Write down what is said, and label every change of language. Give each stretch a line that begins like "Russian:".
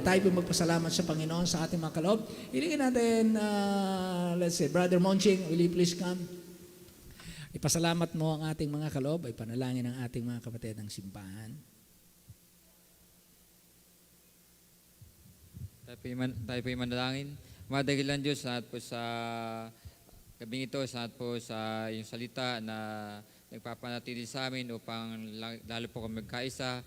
Filipino: Tayo po magpasalamat sa Panginoon sa ating mga kaloob. Hilingin natin,
English: let's say, Brother Monching, will you please come?
Filipino: Ipasalamat mo ang ating mga kaloob, ay panalangin ang ating mga kapatid ng simbahan. Tayo po yung manalangin. Madagilan Diyos, salamat po sa gabing ito, salamat po sa iyong salita na nagpapanatili sa amin upang lalo po kami magkaisa,